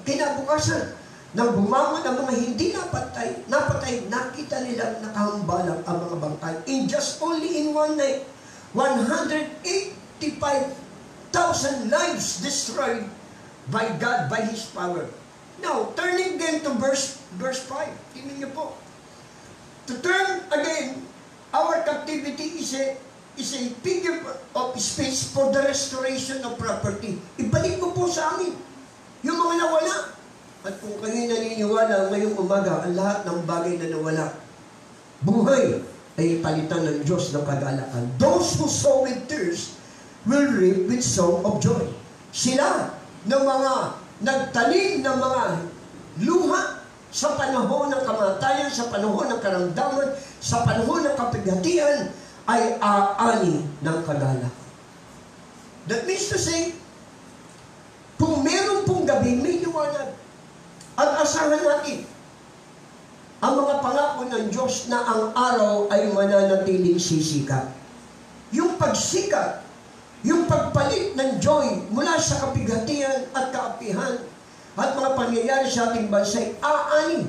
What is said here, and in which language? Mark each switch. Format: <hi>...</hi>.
<tl>Kinabukasan, nang bumangon ang mga hindi napatay, nakita nilang nakahambalang ang mga bangkay.</tl> <en>In just only in one night, 185,000 lives destroyed by God, by His power. Now, turning again to verse 5.</en> <tl>Tingnan niyo po.</tl> <en>To turn again, our captivity is a figure of speech for the restoration of property.</en> <tl>Ibalik mo po sa amin yung mga nawala. At kung kayo'y naniniwala ngayong umaga, ang lahat ng bagay na nawala, buhay ay palitan ng Diyos ng kagalakan.</tl> <en>Those who sow with tears will reap with song of joy.</en> <tl>Sila ng mga nagtanim ng mga luha sa panahon ng kamatayan, sa panahon ng karamdaman, sa panahon ng kapighatian, ay aani ng kagalakan.</tl> <en>That means to say,</en> <tl>kung meron pong gabi, may liwanag. At asahan natin ang mga pangako ng Diyos na ang araw ay mananatiling sisikat. Yung pagsikat, yung pagpalit ng joy mula sa kapighatian at kaapihan at mga pangyayari sa ating bansa ay aani.</tl>